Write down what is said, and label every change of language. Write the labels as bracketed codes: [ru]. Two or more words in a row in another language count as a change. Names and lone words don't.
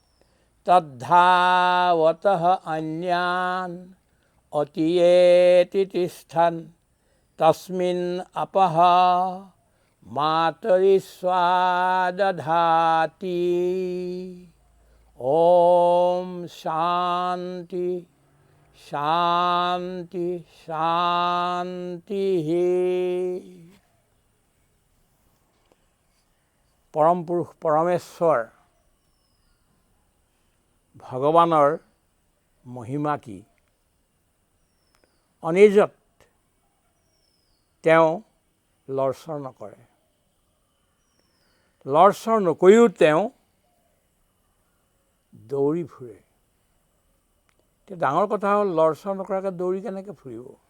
[sa] तद्धावतः अन्यान् अतियेति तिष्ठन् तस्मिन् अपः मातरिस्वादधाति ओम शांति शांति शांति। [as] পৰম পুৰুষ পৰমেশ্বৰ ভগৱানৰ মহিমা কি? অনিজত তেওঁ লৰচৰ নকৰে, লৰচৰ নকৰিও তেওঁ দৌৰি ফুৰে। এতিয়া ডাঙৰ কথা হ'ল লৰচৰ নকৰাকৈ দৌৰি কেনেকৈ ফুৰিব?